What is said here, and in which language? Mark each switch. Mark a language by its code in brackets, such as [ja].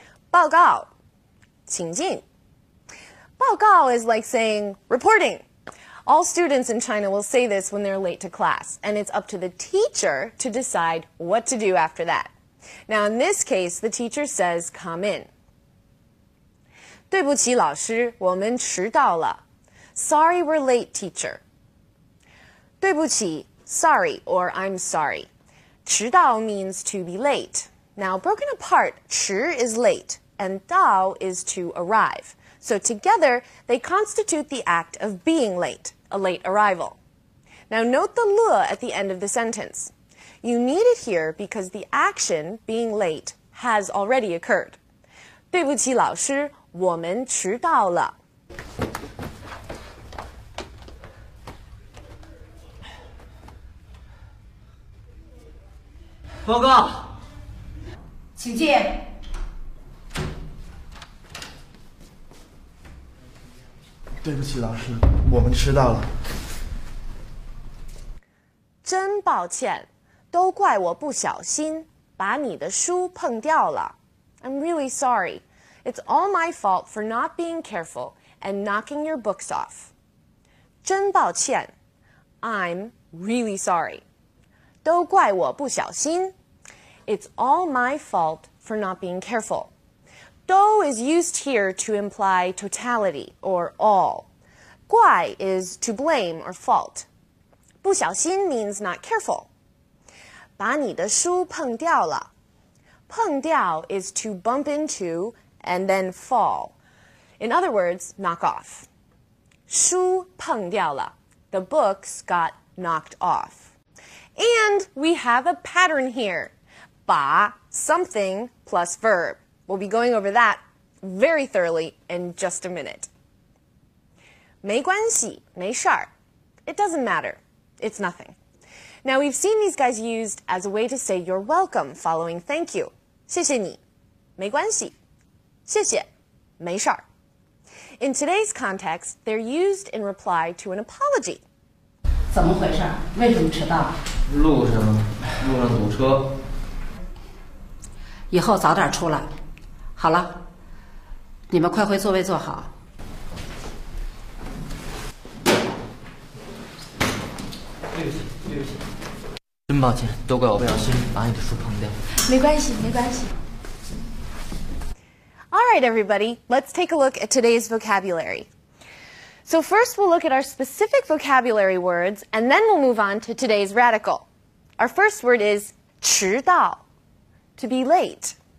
[zh] 报告，请进。 [en] 报告 is like saying reporting. All students in China will say this when they're late to class, and it's up to the teacher to decide what to do after that. Now, in this case, the teacher says, come in. [zh] 对不起，老师，我们迟到了。 [en] Sorry, we're late, teacher. [zh] 对不起, [en] sorry, or I'm sorry. 迟到 means to be late. Now, broken apart, 迟 is late, and 到 is to arrive. So together, they constitute the act of being late, a late arrival. Now note the le at the end of the sentence. You need it here because the action, being late, has already occurred. [zh] 对不起，老师，我们迟到了。报告，请进。对不起，老师，我们迟到了。真抱歉，都怪我不小心，把你的书碰掉了。 [en] I'm really sorry. It's all my fault for not being careful and knocking your books off. [zh] 真抱歉 [en] I'm really sorry. [zh] 都怪我不小心 [en] It's all my fault for not being careful. Do is used here to imply totality or all. 怪 is to blame or fault. [zh] 不小心 [en] means not careful. [zh] 把你的书碰掉了。 [en] 碰掉 is to bump into and then fall. In other words, knock off. [zh] 书碰掉了. [en] The books got knocked off. And we have a pattern here. 把 something plus verb. We'll be going over that very thoroughly in just a minute. [zh] 没关系，没事儿. [en] It doesn't matter. It's nothing. Now, we've seen these guys used as a way to say you're welcome following thank you. [zh] 谢谢你，没关系，谢谢，没事儿。 [en] In today's context, they're used in reply to an apology. [zh] 怎么回事？为什么迟到？路上堵车。以后早点出来。好了，你们快回座位坐好。对不起，真抱歉，都怪我不小心把你的书碰掉。没关系，没关系。 [en] All right, everybody, let's take a look at today's vocabulary. So first we'll look at our specific vocabulary words, and then we'll move on to today's radical. Our first word is 迟到, to be late.